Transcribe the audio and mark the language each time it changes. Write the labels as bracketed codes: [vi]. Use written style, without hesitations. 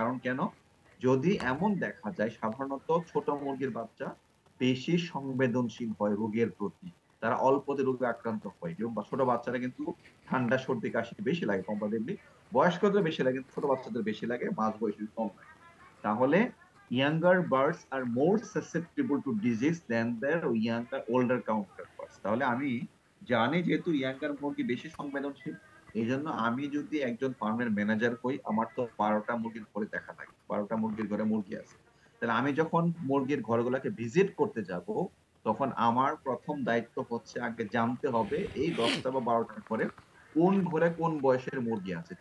[bn] কারণ কেন, যদি এমন দেখা যায় সাধারণত ছোট মুরগির বাচ্চা বেশি সংবেদনশীল হয় রোগের প্রতি, তারা অল্পতে রোগে আক্রান্ত হয়। এবং ছোট বাচ্চারা কিন্তু ঠান্ডা সর্দি কাশি বেশি লাগে কম্পারেটিভলি, বয়স্কদের বেশি লাগে, ছোট বাচ্চাদের বেশি লাগে, মাঝ বয়সী কম লাগে। [en] তাহলে younger birds are more susceptible to disease than their younger older counterparts। [bn] তাহলে আমি জানি যেহেতু ইয়াঙ্গার মুরগি বেশি সংবেদনশীল, এই জন্য আমি যদি একজন ফার্মের ম্যানেজার হই, আমার তো 12টা মুরগির ঘরে দেখা লাগে, 12টা মুরগির ঘরে মুরগি আছে। তাহলে আমি যখন মুরগির ঘরগুলোকে ভিজিট করতে যাব, তখন আমার প্রথম দায়িত্ব হচ্ছে আগে জানতে হবে এই 10টা বা 12টার ঘরে কোন ঘরে কোন বয়সের মুরগি আছে।